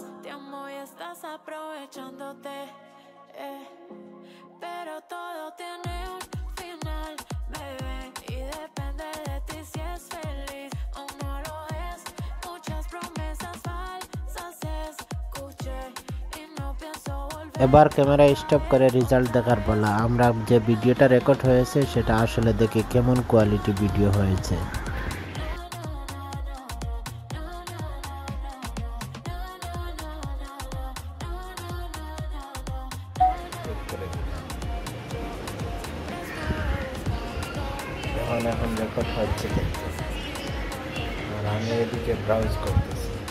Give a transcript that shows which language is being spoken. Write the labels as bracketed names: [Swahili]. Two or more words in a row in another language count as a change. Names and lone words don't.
[Spanish] Te amo y estás aprovechándote. Pero todo tiene un final, bebé. Y depende de ti si es feliz o no lo es. Muchas promesas falsas escuché y no pienso volver. [Bangla] এবার [English] camera stop [Bangla] করে রেজাল্ট দেখার পালা। আমরা যে ভিডিওটা রেকর্ড হয়েছে সেটা আসলে দেখে কেমন [English] quality video [Bangla] হয়েছে। এখন রেকর্ড হচ্ছে কিন্তু, আর আমি এদিকে ব্রাউজ করতেছি।